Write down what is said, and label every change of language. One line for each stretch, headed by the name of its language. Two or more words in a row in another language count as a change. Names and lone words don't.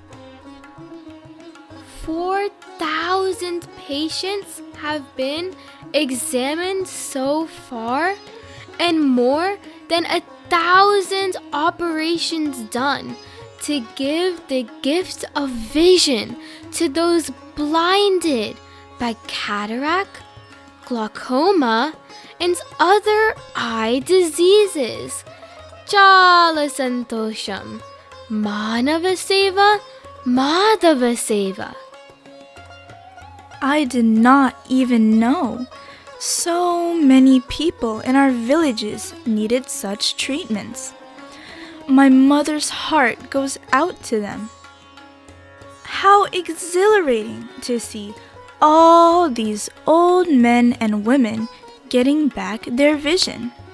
English: 4,000 patients have been examined so far, and more than 1,000 operations done to give the gift of vision to those blinded by cataract, glaucoma, and other eye diseases.
Telugu: చాలా సంతోషం, మానవ సేవ, మాధవ సేవ.
English: I did not even know So many people in our villages needed such treatments. My mother's heart goes out to them. How exhilarating to see all these old men and women getting back their vision.